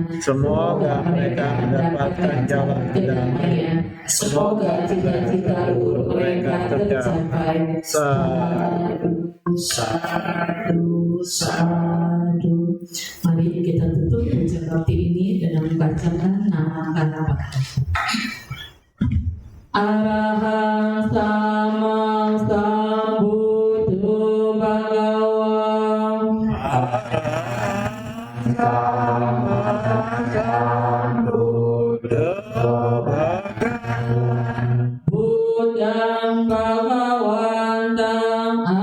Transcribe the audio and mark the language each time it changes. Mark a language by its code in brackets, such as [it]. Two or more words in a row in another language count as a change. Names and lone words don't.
[id] Semoga mereka mendapatkan jalan kedamaian. Semoga cita-cita luhur mereka tercapai. [pi] Sadu, sadu, sadu. [id] Mari kita tutup puja bakti ini dengan membaca [pi] Arahang sama sambuddho bhagawan Buddhang bhagawantam